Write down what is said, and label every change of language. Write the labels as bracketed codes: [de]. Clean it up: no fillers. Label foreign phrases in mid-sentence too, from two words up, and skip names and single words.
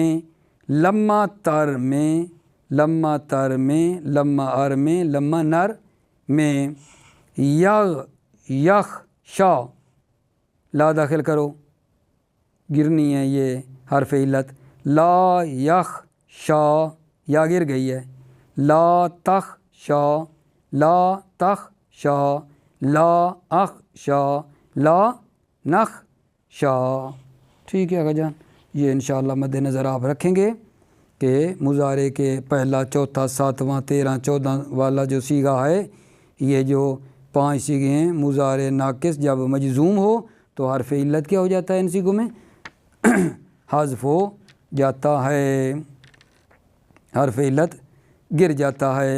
[ur] لمہ تر میں لمہ ار میں لمہ میں یخ شا لا داخل کرو، گرنی ہے یہ حرف علت، [ar] لا یخ شا [ur] یا گر گئی ہے، [ar] لا تخ شا، لا تخ شا، لا اخ شا، لا نخ شا۔ [ur] ٹھیک ہے آقا جان، یہ انشاءاللہ مد نظر آپ رکھیں گے کہ مضارع کے پہلا، چوتھا، ساتواں، 13، 14 والا جو سیغہ ہے، یہ جو 5 سیغے ہیں مضارع ناقص جب مجزوم ہو تو حرف علت کیا ہو جاتا ہے، ان سیغوں میں حذف ہو جاتا ہے، حرف علت گر جاتا ہے۔